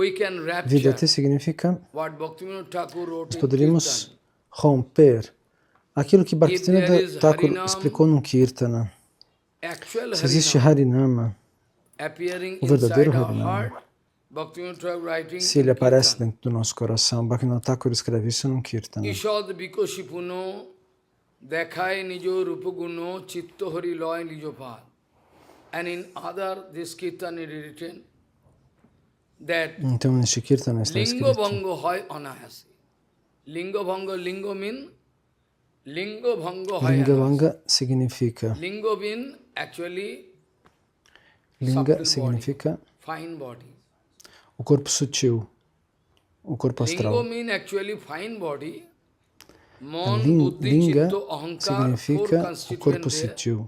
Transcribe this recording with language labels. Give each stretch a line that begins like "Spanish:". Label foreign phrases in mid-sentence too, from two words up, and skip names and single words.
Portuguese: Vidyate significa, nós poderíamos romper aquilo que Bhaktivinoda Thakur explicou no Kirtana. Se existe Harinama, o verdadeiro Harinama, se ele aparece dentro do nosso coração, Bhaktivinoda Thakur escreve isso no Kirtana.
Bangla: ঈষৎ বিকশিপুনঃ দেখায় নিজ রূপগুণ চিত্ত হরি লয় নিজ পদ.
English: And in other, this Kirtana is written that
Portuguese: então, neste Kirtana está escrito
Bangla: লিঙ্গ ভঙ্গ হয় অনায়াসে। লিঙ্গ ভঙ্গ, লিঙ্গ mean
Portuguese: Lingavanga significa Linga significa o corpo sutil, o corpo astral. Linga significa o corpo sutil.